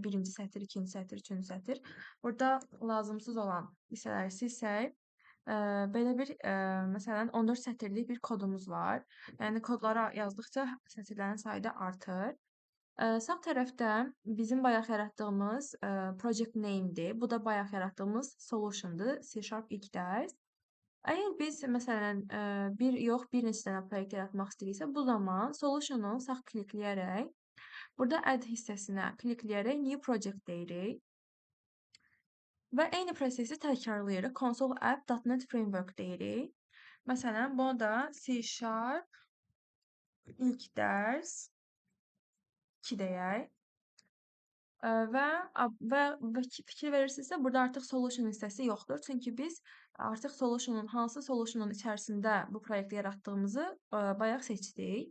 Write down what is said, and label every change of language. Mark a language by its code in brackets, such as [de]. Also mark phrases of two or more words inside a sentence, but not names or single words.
[az] Birinci sətir, ikinci sətir, üçüncü sətir. Burada lazımsız olan hissələri silsək, belə bir, məsələn, 14 sətirlik bir kodumuz var. Yəni kodları yazdıqca sətirlərin sayı da artır. Sağ tərəfdə bizim bayaq yaratdığımız [en] project name- [az] dir. Bu da bayaq yaratdığımız solution-dur. C# ilk dərs. Əgər biz məsələn, bir yox, bir neçə dənə proyekt yaratmaq istəyiriksə, bu zaman solution-u sağ klikləyərək, burada add hissəsinə klikləyərək [en] new project [az] deyirik və eyni prosesi təkrarlayırıq. Console app.NET Framework deyirik. Məsələn, bunu da C# ilk dərs 2 deyək. Və fikir verirsinizsə, burada artıq solution hissəsi yoxdur. Çünki biz artıq hansı solutionun içərisində bu proyekti yaratdığımızı bayaq seçdik.